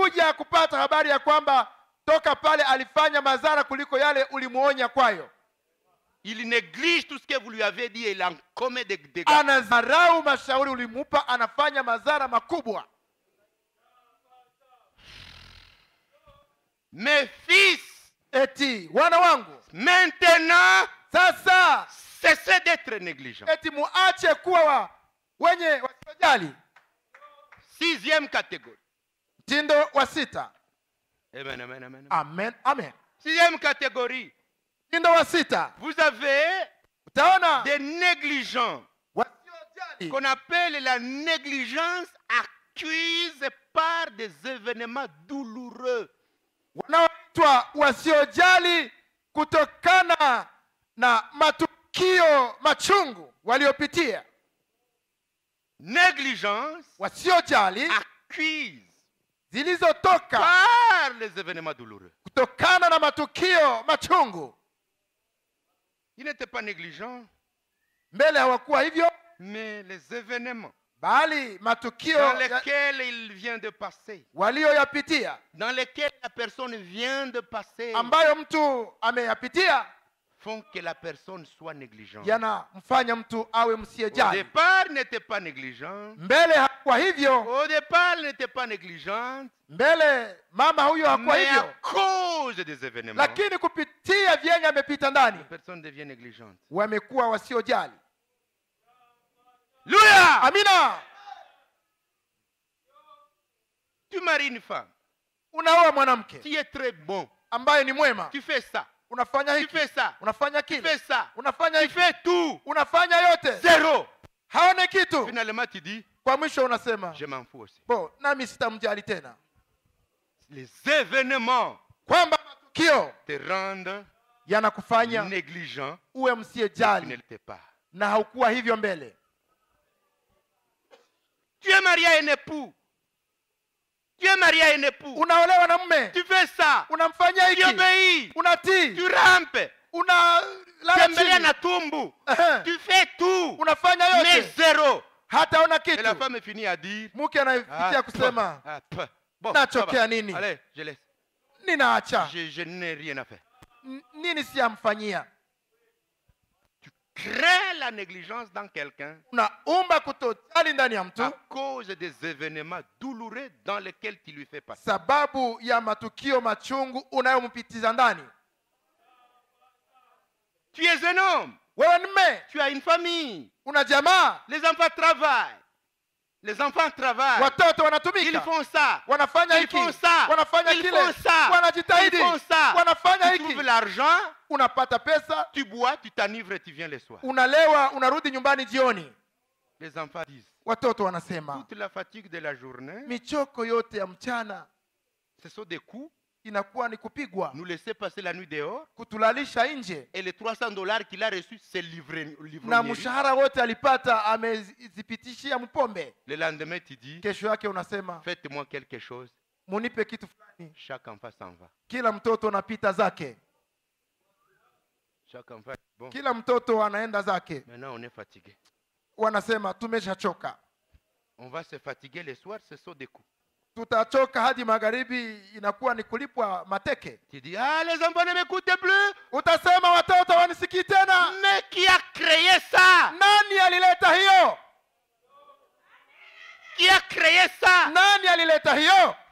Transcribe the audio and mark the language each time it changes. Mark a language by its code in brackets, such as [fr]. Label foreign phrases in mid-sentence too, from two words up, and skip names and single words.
[sw] unakuja kupata habari ya kwamba toka pale alifanya madhara kuliko yale ulimuonya kwayo. [fr] Il néglige tout ce que vous lui avez dit et il en commet des dégâts. [sw] Anadharau mashauri ulimupa, anafanya madhara makubwa. [fr] Mes fils, [sw] Eti wana wangu, [fr] maintenant, [sw] sasa [fr] cessez d'être négligents. [sw] eti muache kuwa wenye wasiojali. [fr] Sixième catégorie. [sw] Mtindo wa sita. Amen, amen, amen. Amen, amen. [fr] Sixième catégorie. [sw] Mtindo wa sita, [fr] Vous avez [sw] utaona [fr] des négligents [sw] wasiojali, [fr] qu'on appelle la négligence acquise par des événements douloureux. [sw] wanaoitwa wasiojali kutokana na matukio machungu waliopitia. [fr] Négligence [sw] Wasiojali [fr] acquise [sw] zilizotoka [fr] par les événements douloureux. [sw] kutokana na matukio machungu. [fr] Ils n'étaient pas négligents, [sw] Mbele hawakuwa hivyo, [fr] mais les événements [sw] bali matukio [fr] dans lesquels il vient de passer, [sw] walioyapitia, [fr] dans lesquels la personne vient de passer, [sw] ambayo mtu ameyapitia, [fr] font que la personne soit négligente. [sw] yanamfanya mtu awe [fr] Au [sw] msiyejali. [fr] départ, il n'était pas négligent. [sw] Mbele hakuwa hivyo, [fr] Au départ, il n'était pas négligent. [sw] mbele mama huyo hakuwa [fr] Mais à [sw] hivyo, [fr] cause des événements, [sw] lakini kupitia vyenye amepita ndani, [fr] la personne devient négligente. [sw] wamekuwa wasiojali. [fr] Alléluia! [sw] Amina. [fr] Tu maries une femme, [sw] Unaoa mwanamke [fr] tu es très bon, [sw] ambaye ni mwema, [fr] tu fais ça, [sw] unafanya [fr] tu [sw] hiki, [fr] fais ça, [sw] unafanya [fr] tu [sw] kile, [fr] fais ça, [sw] unafanya [fr] tu [sw] hiki, [fr] fais tout. [sw] unafanya yote, [fr] Zéro. [sw] haone kitu. [fr] Finalement, tu dis, [sw] Kwa mwisho unasema [fr] je m'en fous aussi. bo, [sw] nami sitamjali tena, [fr] Les événements [sw] kwamba matukio [fr] te rendent [sw] yanakufanya [fr] négligent. [sw] uwe [fr] Tu ne [sw] msiyejali [fr] l'étais pas. [sw] na haukuwa hivyo mbele. [fr] Tu es marié à un époux. Tu es marié à un époux. [sw] Unaolewa na mume, [fr] Tu fais ça. [sw] unamfanya [fr] Tu [sw] hiki, [fr] obéis. [sw] unatii, [fr] Tu rampes. [sw] unalala Tembelea chini, na tumbu. Ehe. [fr] Tu fais tout. [sw] unafanya [fr] Mais [sw] yote, [fr] zéro. [sw] hataona [fr] Et la [sw] kitu. [fr] femme finit à dire, [sw] Mke anafikia kusema [fr] bon, [sw] nachokea [fr] ça va. [sw] nini, [fr] Allez, je laisse. [sw] ninaacha, [fr] Je n'ai rien à faire. [sw] nini siyamfanyia. [fr] Crée la négligence dans quelqu'un [sw] Unaumba kutojali ndani ya mtu [fr] à cause des événements douloureux dans lesquels tu lui fais passer. [sw] sababu ya matukio machungu unayompitiza ndani. [fr] Tu es un homme. [sw] Wewe ni mme, [fr] Tu as une famille. [sw] una jamaa, [fr] Les enfants travaillent. Les enfants travaillent. [sw] watoto [fr] Ils [sw] wanatumika, [fr] font ça. [sw] wanafanya [fr] Ils [sw] hiki, [fr] font ça. [sw] wanafanya [fr] Ils [sw] kile, [fr] font ça. [sw] wanajitahidi, [fr] Ils font ça. [sw] wanafanya [fr] Tu trouves [sw] hiki. [fr] l'argent, [sw] Unapata pesa, [fr] tu bois, tu t'enivres et tu viens le soir. [sw] unalewa, unarudi nyumbani jioni. [fr] Les enfants disent, [sw] Watoto wanasema [fr] toute la fatigue de la journée, [sw] michoko yote ya mchana [fr] ce sont des coups, [sw] inakuwa ni kupigwa, [fr] nous laisser passer la nuit dehors, [sw] kutulalisha nje, [fr] et les $300 qu'il a reçus, c'est [sw] na [fr] l'ivrognerie. [sw] mshahara wote alipata amezipitishia mpombe. [fr] Le lendemain, tu dis, [sw] Kesho yake unasema [fr] faites-moi quelque chose. [sw] munipe kitu fulani. [fr] Chaque enfant s'en va. [sw] Kila mtoto anapita zake, [fr] Chaque enfant, bon, [sw] kila mtoto anaenda zake. [fr] maintenant on est fatigué. [sw] Wanasema tumeshachoka, [fr] On va se fatiguer le soir, ce sont des coups. [sw] tutachoka hadi magharibi, inakuwa ni kulipwa mateke. [fr] Tu dis, ah, les enfants ne m'écoutent plus. [sw] Utasema watoto wanisikii tena. [fr] Mais qui a créé ça? [sw] Nani alileta hiyo? [fr] Qui a créé ça? [sw] Nani alileta hiyo?